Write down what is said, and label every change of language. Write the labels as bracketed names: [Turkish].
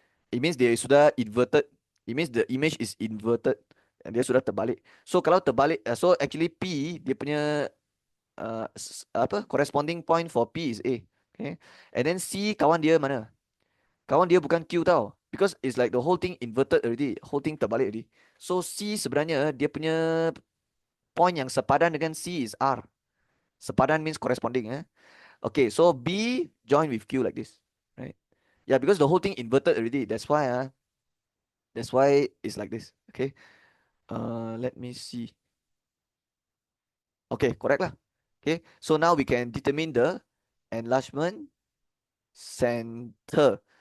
[English] It means they [Malay] sudah [English] inverted. It means the image is inverted. [Malay] And dia sudah terbalik. So kalau terbalik, so actually P dia punya apa corresponding point for P is A. Okay. And then C kawan dia mana? Kawan dia bukan Q tau. [English] Because it's like the whole thing inverted already. Whole thing [Malay] terbalik [English] already. [Malay] So C sebenarnya dia punya point yang sepadan dengan C is R. Sepadan [English] means corresponding. Okay, so B join with Q like this. Right? Yeah, because the whole thing inverted already. That's why it's like this. Okay. Let me see. Okay, correct lah. Okay, so now we can determine the enlargement center.